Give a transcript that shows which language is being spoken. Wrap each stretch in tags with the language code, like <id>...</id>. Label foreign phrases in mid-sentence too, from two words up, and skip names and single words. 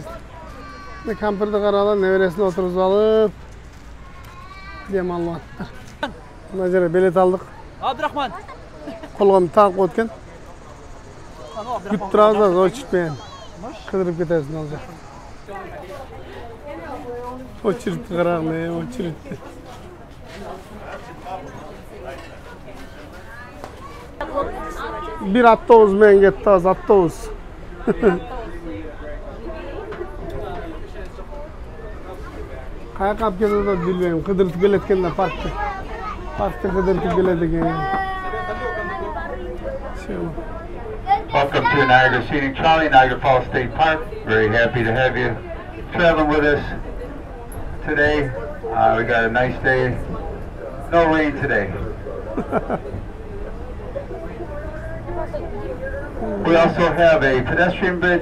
<ky>Камперди каралып, небересине отургузуп алып, дем алып аттар. Мына жерде билет алдык. Абдрахман. Колгом тагып өткөн. Күтүп турабыз, очередь менен. Кыдырып кетебиз ал жак. Очередь карагыла, очередь. Бир автобус менен кетти, автобус. Каяка алып кетип атат билбейм, кыдыртып келет экен да паркты. Паркты кыдыртып келет экен.</ky> <en>Welcome to Niagara Scenic Trolley, Niagara Falls State Park. Very happy to have you traveling with us today. We got a nice day. No rain today. We also have a pedestrian bridge.</en>